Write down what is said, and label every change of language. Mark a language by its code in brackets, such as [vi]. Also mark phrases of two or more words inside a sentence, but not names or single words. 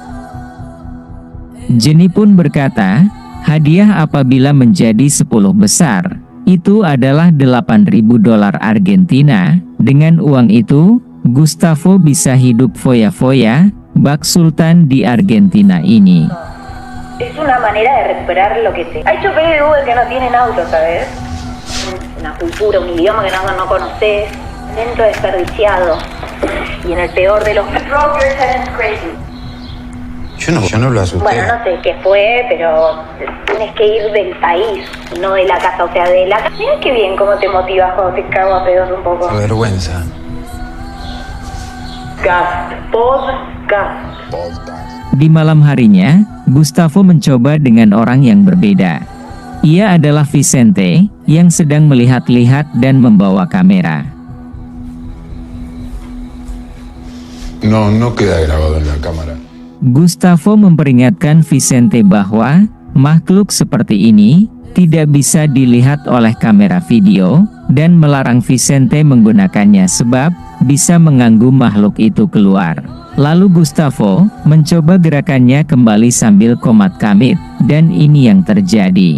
[id] Jenny pun berkata, hadiah apabila menjadi 10 besar, itu adalah $8.000 Argentina. Dengan uang itu, Gustavo bisa hidup foya-foya, bak sultan di Argentina ini. [es] Es una manera de recuperar lo que te... Hay choferes de Uber que no tienen auto, ¿sabes? Una cultura, un idioma que no conoces, talento desperdiciado. Y en el peor de los... Brokers and crazy. Yo no lo asusté. Bueno, no sé qué fue, pero tienes que ir del país, no de la casa, o sea, de la casa. Mira qué bien cómo te motivas cuando te cago a pedos un poco. Qué vergüenza. Gas, gas. [id] Di malam harinya, Gustavo mencoba dengan orang yang berbeda. Ia adalah Vicente, yang sedang melihat-lihat dan membawa kamera. [es] No queda grabado en la cámara. [id] Gustavo memperingatkan Vicente bahwa makhluk seperti ini tidak bisa dilihat oleh kamera video, dan melarang Vicente menggunakannya sebab bisa mengganggu makhluk itu keluar. Lalu Gustavo mencoba gerakannya kembali sambil komat kamit, dan ini yang terjadi.